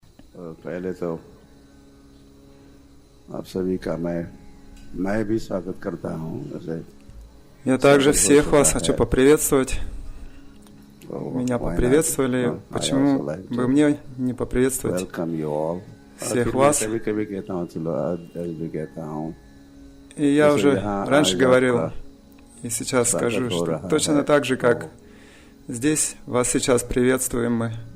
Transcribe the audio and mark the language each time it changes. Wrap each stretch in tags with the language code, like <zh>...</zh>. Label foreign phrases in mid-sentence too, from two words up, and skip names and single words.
<hi>पहले तो आप सभी का मैं भी स्वागत करता हूँ।</hi> <ru>Я также всех вас хочу поприветствовать. Меня поприветствовали. Почему бы мне не поприветствовать всех вас? И я уже раньше говорил, и сейчас скажу, что точно так же, как здесь вас сейчас приветствуем мы.</ru>